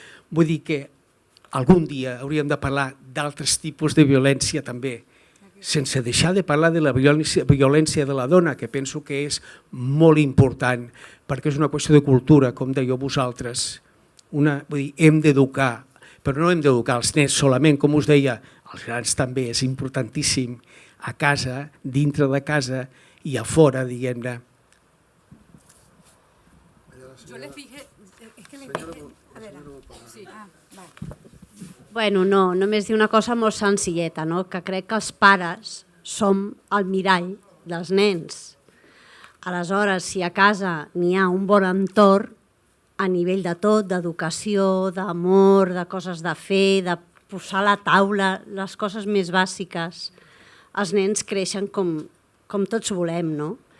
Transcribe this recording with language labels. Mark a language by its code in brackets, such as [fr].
[ca] Vull dir que algun dia hauríem de parlar d'altres tipus de violència també, sense deixar de parlar de la violència de la dona, que penso que és molt important, perquè és una qüestió de cultura, com dèieu vosaltres. Vull dir, hem d'educar, però no hem d'educar els nens solament, com us deia, els grans també, és importantíssim, a casa, dintre de casa i a fora, diguem-ne. [es] Yo les dije, es que les dije, sí, vale. [ca] Bueno, no, només dir una cosa molt senzilleta, no? Que crec que els pares som el mirall dels nens. Aleshores, si a casa n'hi ha un bon entorn, a nivell de tot, d'educació, d'amor, de coses de fer, de posar a la taula, les coses més bàsiques, els nens creixen com tots volem, no?